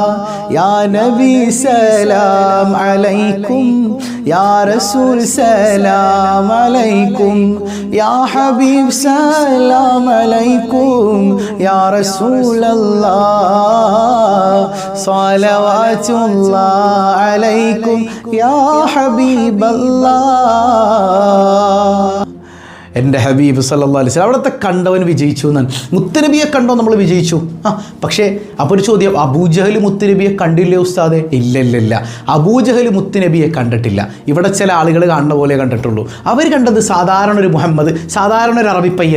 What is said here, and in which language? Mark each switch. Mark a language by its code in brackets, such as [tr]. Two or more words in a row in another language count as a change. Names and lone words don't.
[ar] يا نبي سلام عليكم يا رسول سلام عليكم يا حبيب سلام عليكم يا رسول الله صلوات الله عليكم يا حبيب الله. [ml] എൻ്റെ ഹബീബ് [ar] صلى الله عليه وسلم [ml] അവിടുത്തെ കണ്ടവൻ വിജയിച്ചു എന്നാണ്. മുത്തുനബിയെ കണ്ടോ നമ്മൾ വിജയിച്ചു. പക്ഷേ അപ്പോൾ ഒരു ചോദ്യം, അബൂജഹൽ മുത്തുനബിയെ കണ്ടില്ലേ ഉസ്താദെ? ഇല്ല, അബൂജഹൽ മുത്തുനബിയെ കണ്ടിട്ടില്ല. ഇവിടെ ചില ആളുകൾ കാണുന്ന പോലെ കണ്ടിട്ടുള്ളൂ. അവർ കണ്ടത് സാധാരണ ഒരു മുഹമ്മദ്, സാധാരണ ഒരു അറബിപ്പയ്യൻ.